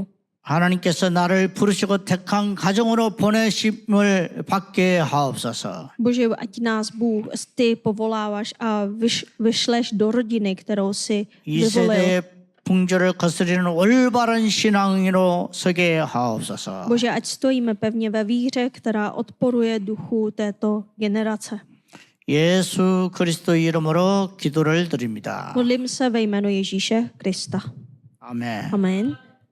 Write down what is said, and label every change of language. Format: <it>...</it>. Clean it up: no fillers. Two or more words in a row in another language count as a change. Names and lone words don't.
<ko>하나님께서 나를 부르시고 택한 가정으로 보내심을 받게 하옵소서.</ko> <cs>Bože, ať nás Bůh, ty povoláváš a vyšleš do rodiny, kterou si</cs> <ko>이</ko> <cs>vyvolil.</cs> <ko>세대의 풍조를 거스리는 올바른 신앙으로 서게 하옵소서.</ko> <cs>Bože, ať stojíme pevně ve víře, která odporuje duchu této generace.</cs> <ko>예수 그리스도 이름으로 기도를 드립니다.</ko> <cs>Modlím se ve jménu Ježíše Krista.</cs> <ko>아멘.</ko> <cs>Amen.</cs>